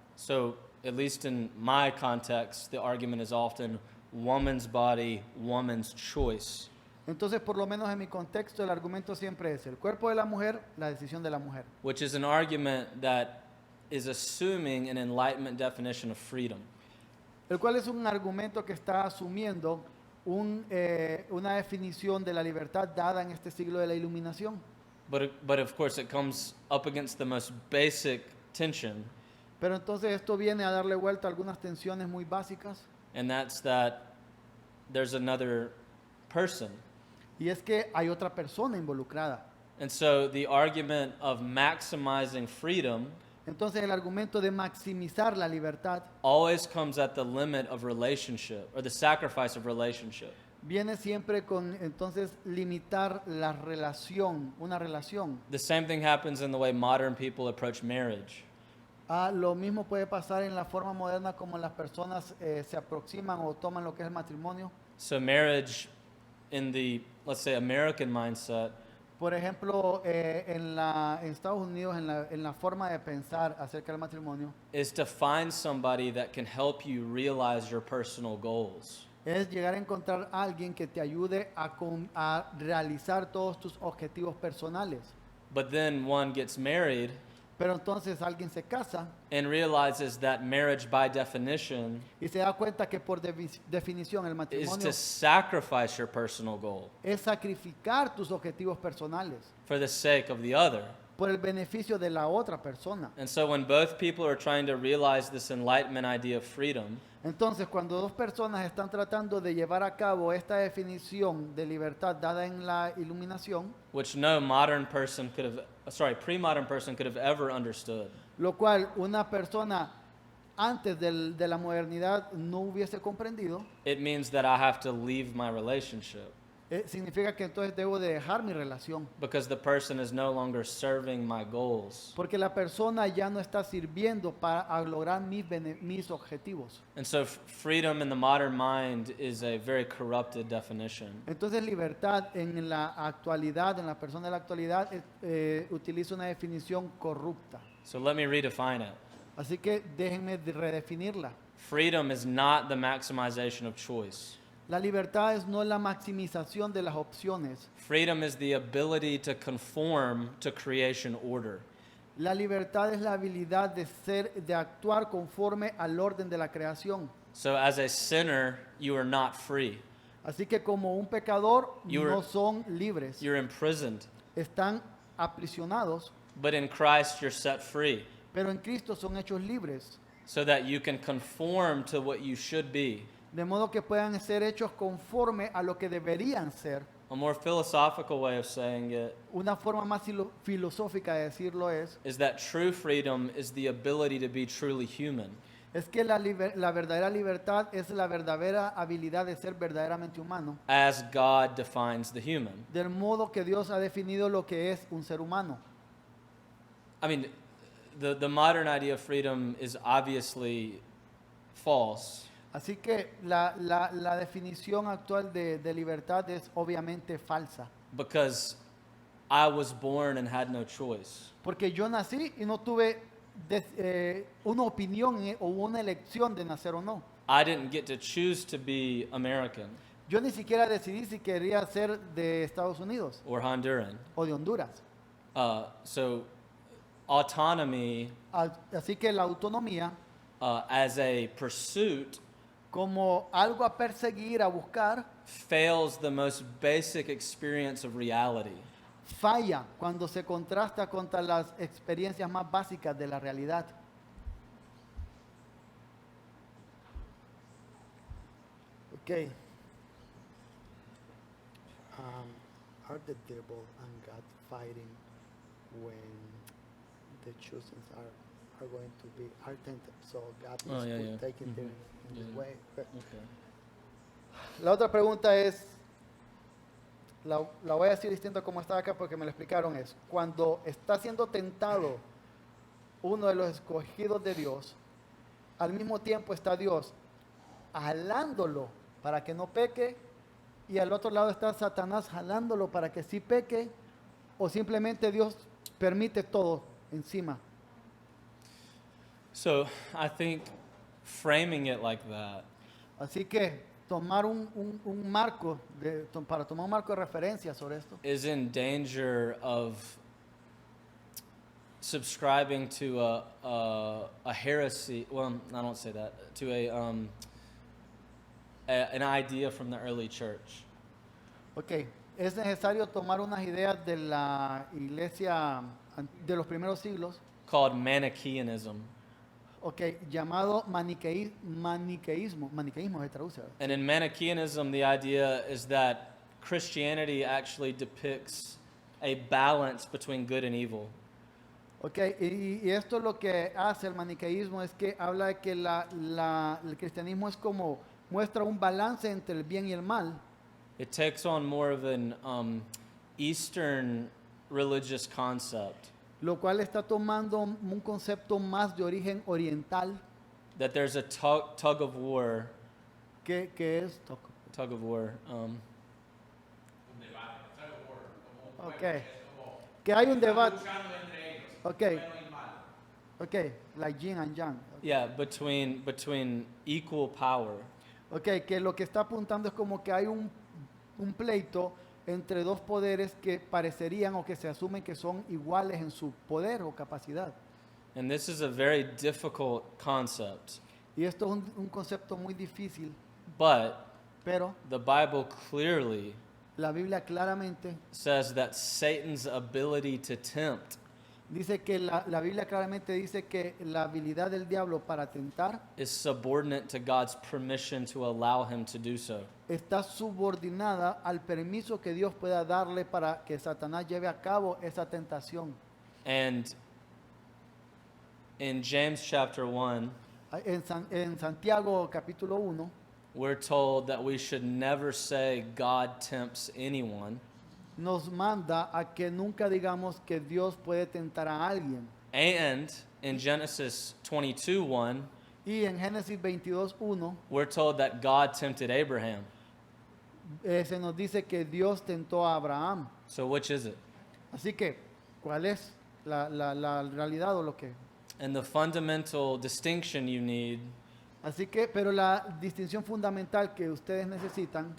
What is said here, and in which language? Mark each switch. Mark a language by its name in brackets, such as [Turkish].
[English] So, at least in my context, the argument is often woman's body, woman's choice. [Spanish] Entonces, por lo menos en mi contexto, el argumento siempre es el cuerpo de la mujer, la decisión de la mujer. [English] Which is an argument that is assuming an Enlightenment definition of freedom. [Spanish] El cual es un argumento que está asumiendo una definición de la libertad dada en este siglo de la iluminación. [English] But of course, it comes up against the most basic tension, [Spanish] Pero entonces esto viene a darle vuelta a algunas tensiones muy básicas. [English] and that's that there's another person. [Spanish] Y es que hay otra persona involucrada. [English] And so the argument of maximizing freedom [Spanish] Entonces el argumento de maximizar la libertad [English] always comes at the limit of relationship or the sacrifice of relationship. [Spanish] viene siempre con entonces limitar la relación, una relación. [English] The same thing happens in the way modern people approach marriage. [Spanish] Lo mismo puede pasar en la forma moderna como las personas se aproximan o toman lo que es el matrimonio. [English] So marriage in the, let's say, American mindset [Spanish] Por ejemplo, en Estados Unidos, en la forma de pensar acerca del matrimonio, [English] is to find somebody that can help you realize your personal goals. [Spanish] es llegar a encontrar a alguien que te ayude a realizar todos tus objetivos personales. [English] But then one gets married [Spanish] Pero entonces alguien se casa [English] and realizes that marriage by definition [Spanish] y se da cuenta que por definición el [English] is [Spanish] matrimonio [English] to sacrifice your personal goal [Spanish] es sacrificar tus objetivos personales [English] for the sake of the other. [Spanish] por el beneficio de la otra persona. [English] And so when both people are trying to realize this Enlightenment idea of freedom, [Spanish] Entonces, cuando dos personas están tratando de llevar a cabo esta definición de libertad dada en la iluminación, [English] which no modern person could have, pre-modern person could have ever understood, [Spanish] lo cual una persona antes de la modernidad no hubiese comprendido, [English] it means that I have to leave my relationship [Spanish] significa que entonces debo de dejar mi relación, [English] because the person is no longer serving my goals. [Spanish] porque la persona ya no está sirviendo para lograr mis objetivos. [English] And so freedom in the modern mind is a very corrupted definition. [Spanish] Entonces, libertad en la actualidad, en la persona de la actualidad, utiliza una definición corrupta. [English] So let me redefine it. [Spanish] Así que déjenme redefinirla. [English] Freedom is not the maximization of choice. [Spanish] La libertad es no la maximización de las opciones. [English] Freedom is the ability to conform to creation order. [Spanish] La libertad es la habilidad de actuar conforme al orden de la creación. [English] So as a sinner, you are not free. [Spanish] Así que como un pecador [English] You're- [Spanish] no son libres, [English] You're imprisoned. [Spanish] están aprisionados, [English] But in Christ, you're set free [Spanish] pero en Cristo son hechos libres, [English] so that you can conform to what you should be. [Spanish] de modo que puedan ser hechos conforme a lo que deberían ser. [English] A more philosophical way of saying it [Spanish] Una forma más filosófica de decirlo [English] is that true freedom is the ability to be truly human. [Spanish] es que la verdadera libertad es la verdadera habilidad de ser verdaderamente humano, [English] As God defines the human. [Spanish] del modo que Dios ha definido lo que es un ser humano. [English] I mean, the modern idea of freedom is obviously false [Spanish] Así que la definición actual de libertad es obviamente falsa, [English] because I was born and had no choice. [Spanish] porque yo nací y no tuve una opinión o una elección de nacer o no. [English] I didn't get to choose to be American [Spanish] Yo ni siquiera decidí si quería ser de Estados Unidos [English] or Honduran. [Spanish] o de Honduras. [English] So autonomy [Spanish] Así que la autonomía, [English] as a pursuit [Spanish] como algo a perseguir, a buscar, [English] fails the most basic experience of reality. [Spanish] falla cuando se contrasta contra las experiencias más básicas de la realidad. [English] Okay. Are the devil and God fighting when the choosings are going to be are tempted? So God is Oh, yeah. taking them in Yeah. this way. But Okay. [Spanish] La otra pregunta es, la voy a decir distinto como está acá porque me lo explicaron, es cuando está siendo tentado uno de los escogidos de Dios, al mismo tiempo está Dios jalándolo para que no peque y al otro lado está Satanás jalándolo para que sí peque, o simplemente Dios permite todo encima. [English] So I think framing it like that [Spanish] Así que tomar un marco, para tomar un marco de referencia sobre esto, [English] is in danger of subscribing to a heresy. Well, I don't say that. To an idea from the early church. [Spanish] ok, es necesario tomar unas ideas de la iglesia de los primeros siglos, [English] Called Manichaeanism. [Spanish] ok, llamado maniqueísmo se traduce, ¿verdad? [English] And in Manichaeanism, the idea is that Christianity actually depicts a balance between good and evil. [Spanish] Ok, y esto lo que hace el maniqueísmo es que habla de que el cristianismo es como muestra un balance entre el bien y el mal. [English] It takes on more of an Eastern religious concept [Spanish] Lo cual está tomando un concepto más de origen oriental, [English] that there's a tug of war. [Spanish] que es... [English] Tug of war. [Spanish] Ok, que hay un debate. Ok, ok, [English] like yin and yang. Yeah, between equal power. [Spanish] Ok, que lo que está apuntando es como que hay un pleito entre dos poderes que parecerían o que se asumen que son iguales en su poder o capacidad. [English] And this is a very difficult concept. [Spanish] Y esto es un concepto muy difícil, [English] But [Spanish] pero [English] the Bible clearly [Spanish] la Biblia claramente [English] says that Satan's ability to tempt [Spanish] dice que la Biblia claramente dice que la habilidad del diablo para tentar [English] is subordinate to God's permission to allow him to do so. [Spanish] está subordinada al permiso que Dios pueda darle para que Satanás lleve a cabo esa tentación. [English] And in James chapter 1, [Spanish] En Santiago capítulo 1 [English] we're told that we should never say God tempts anyone. [Spanish] nos manda a que nunca digamos que Dios puede tentar a alguien. [English] And in Genesis 22:1, [Spanish] Y en Génesis 22:1 [English] we're told that God tempted Abraham. [Spanish] se nos dice que Dios tentó a Abraham. [English] So which is it? [Spanish] Así que, ¿cuál es la realidad o lo que? [English] And the fundamental distinction you need [Spanish] Así que, pero la distinción fundamental que ustedes necesitan